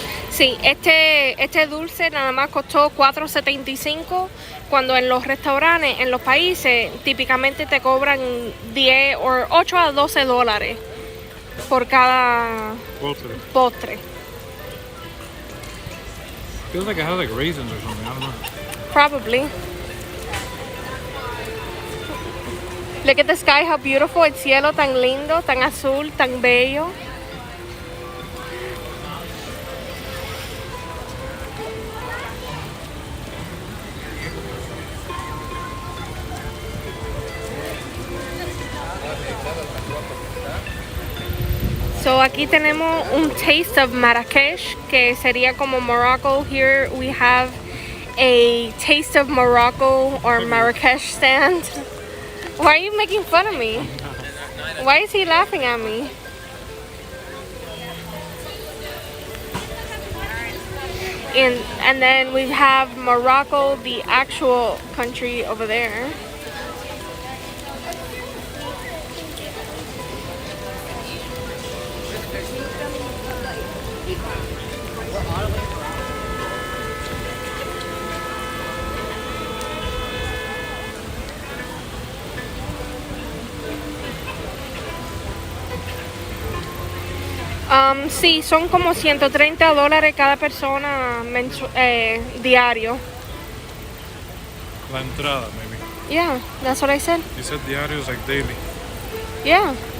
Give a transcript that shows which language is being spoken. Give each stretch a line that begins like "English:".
Spanish: Sí, este dulce nada más costó $4.75, cuando en los restaurantes, en los países, típicamente te cobran 10 o 8 a 12 dólares por cada postre.
English: Feels like it has like raisins or something, I don't know. Probably. Look at the sky, how beautiful.
Spanish: El cielo tan lindo, tan azul, tan bello. So aquí tenemos un
English: taste of Marrakech,
Spanish: que sería como Morocco.
English: Here we have a taste of Morocco or Marrakech stand. Why are you making fun of me? Why is he laughing at me? And then we have Morocco, the actual country over there.
Spanish: Sí, son como $130 cada persona diario. La entrada, maybe.
English: Yeah, that's what I said. You said diario is like daily. Yeah.